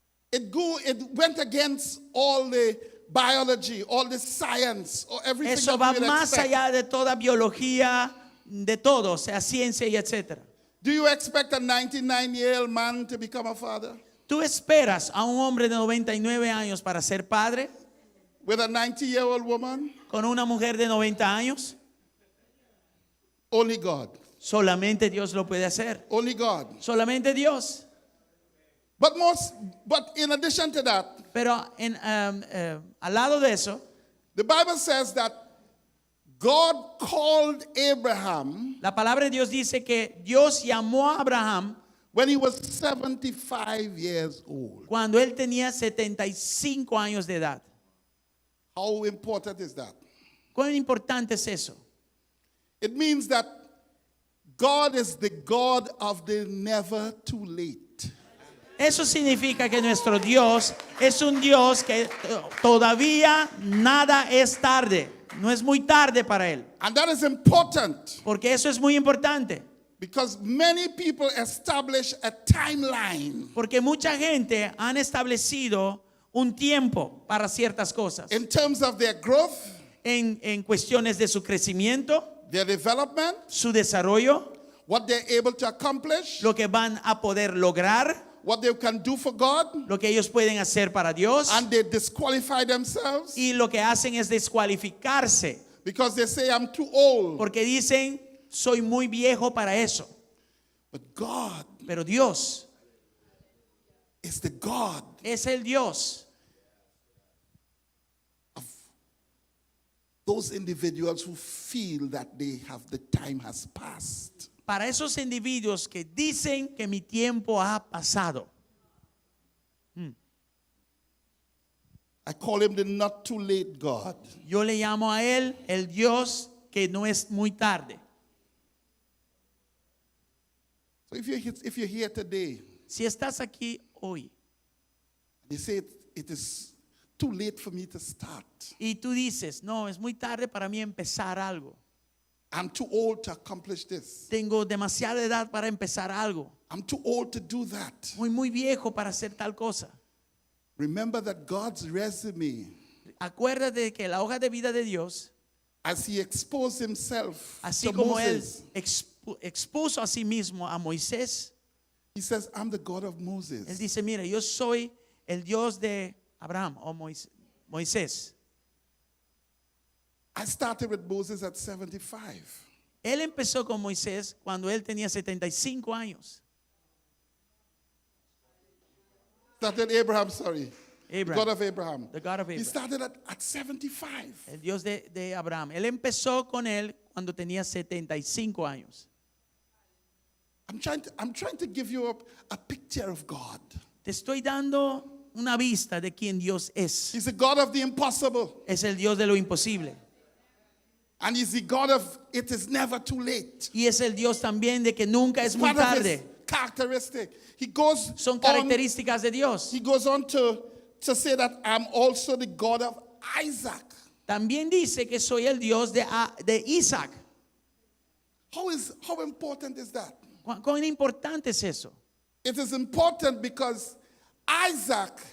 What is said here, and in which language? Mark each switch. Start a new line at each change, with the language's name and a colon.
English: It went against all the biology, all the science, or everything
Spanish: Eso
English: that
Spanish: va
English: we would
Spanish: más
English: expect.
Spanish: allá de toda biología, de todo, o sea, ciencia y etcétera.
English: Do you expect a 99-year-old man to become a father?
Spanish: ¿Tú esperas a un hombre de 99 años para ser padre
English: With a 90-year-old woman?
Spanish: con una mujer de 90 años?
English: Only God.
Spanish: Solamente Dios lo puede hacer.
English: Only God.
Spanish: Solamente Dios.
English: But in addition to that,
Spanish: Pero al lado de eso,
English: the Bible says that God called Abraham
Spanish: la palabra de Dios dice que Dios llamó a Abraham
English: when he was 75 years old.
Spanish: cuando él tenía 75 años de edad.
English: How important is that?
Spanish: ¿Cuán importante es eso?
English: It means that God is the God of the never too late.
Spanish: Eso significa que nuestro Dios es un Dios que todavía nada es tarde. No es muy tarde para Él.
English: And that is important
Spanish: Porque eso es muy importante.
English: because many people establish a timeline
Spanish: Porque mucha gente han establecido un tiempo para ciertas cosas.
English: in terms of their growth,
Spanish: En cuestiones de su crecimiento,
English: their development,
Spanish: su desarrollo,
English: what they're able to accomplish,
Spanish: lo que van a poder lograr,
English: what they can do for God,
Spanish: lo que ellos pueden hacer para Dios.
English: and they disqualify themselves
Spanish: Y lo que hacen es descualificarse.
English: because they say, I'm too old.
Spanish: Porque dicen, soy muy viejo para eso.
English: But God
Spanish: Pero Dios
English: is the God
Spanish: es el Dios
English: those individuals who feel that the time has passed.
Spanish: para esos individuos que dicen que mi tiempo ha pasado.
English: I call him the not too late God.
Spanish: Yo le llamo a él el Dios que no es muy tarde.
English: So if you're here today,
Spanish: Si estás aquí hoy
English: they say it is too late for me to start.
Spanish: y tú dices, no, es muy tarde para mí empezar algo.
English: I'm too old to accomplish this.
Spanish: Tengo demasiada edad para empezar algo.
English: I'm too old to do that.
Spanish: Muy viejo para hacer tal cosa.
English: Remember that God's resume,
Spanish: Acuérdate que la hoja de vida de Dios,
English: as he exposed himself
Spanish: así
English: to
Spanish: como él
English: Moses,
Spanish: expuso a sí mismo a Moisés,
English: he says, I'm the God of
Spanish: él
English: Moses.
Spanish: dice, mira, yo soy el Dios de Abraham o Moisés.
English: I started with Moses at 75.
Spanish: Él empezó con Moisés cuando él tenía 75 años.
English: Started Abraham, sorry. Abraham. God of Abraham. The God of He Abraham. started at 75.
Spanish: El Dios de Abraham. Él empezó con él cuando tenía 75 años.
English: I'm trying to give you a picture of God.
Spanish: Te estoy dando una vista de quién Dios es.
English: He's the God of the impossible.
Spanish: Es el Dios de lo imposible.
English: And he's the God of it is never too late.
Spanish: Y es el Dios también de que nunca es muy
English: Part of his
Spanish: tarde.
English: characteristic. He goes
Spanish: Son
English: on,
Spanish: características de Dios.
English: he goes on to say that I'm also the God of Isaac.
Spanish: También dice que soy el Dios de Isaac.
English: How important is that?
Spanish: ¿Cuán importante es eso?
English: It is important because Isaac